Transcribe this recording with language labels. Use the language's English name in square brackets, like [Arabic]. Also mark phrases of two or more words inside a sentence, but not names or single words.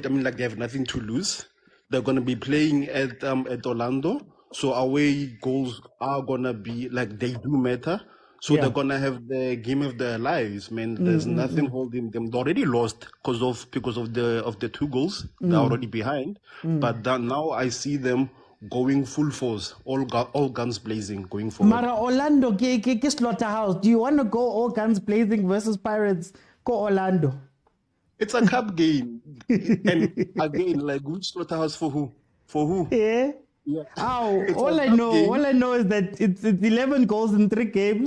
[English] I mean, like they have nothing to lose. They're gonna be playing at Orlando, so away goals are gonna be like they do matter. So they're gonna have the game of their lives, man. There's nothing holding them. They already lost because of the 2 goals. They're already behind. But now I see them going full force, all guns blazing, going forward. Mara Orlando, ke slaughterhouse. Do you want to go all guns blazing versus Pirates? Go Orlando. It's a cup game, and again, like which slaughterhouse for who? For who? Yeah. All I know is that it's 11 goals in 3 games.